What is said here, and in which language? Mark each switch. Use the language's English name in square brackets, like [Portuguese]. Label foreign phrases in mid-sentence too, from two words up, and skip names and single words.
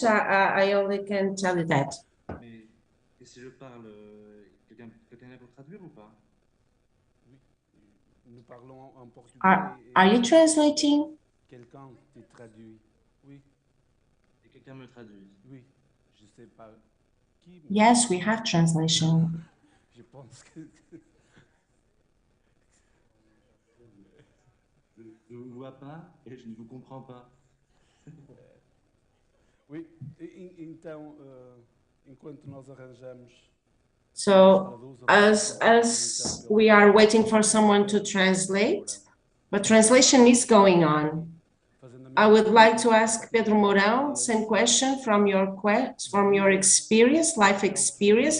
[English] I only can tell you that. Are you translating? Yes, we have translation. [French] Je ne vous vois pas et je ne vous comprends pas. Oui, [Portuguese] então, enquanto nós arranjamos. [English] So, as we are waiting for someone to translate, but translation is going on. I would like to ask Pedro Mourão, same question from your experience, life experience.